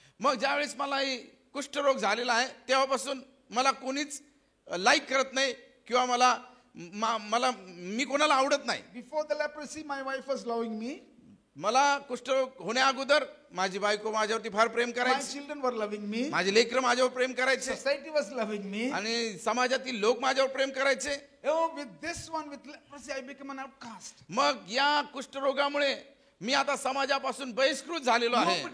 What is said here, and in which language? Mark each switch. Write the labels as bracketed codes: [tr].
[mr] मग ज्यावेळेस मला कुष्ठरोग झालेला आहे तेव्हापासून मला कोणीच लाईक करत नाही किंवा मला मी कोणाला आवडत नाही. [en] Before the leprosy, my wife was loving me. [mr] मला कुष्ठरोग होण्या अगोदर माझी बायको माझ्यावरती फार प्रेम [en] My [mr] करायची, [en] children were loving me. [mr] माझे लेकरं माझ्यावर प्रेम करायचे [en] Society was loving me. [mr] आणि समाजातील लोक माझ्यावर प्रेम करायचे. [en] With this one, with leprosy, I become an outcast. [mr] मग या कुष्ठरोगामुळे मी आता समाजापासून बहिष्कृत झालेलो आहे.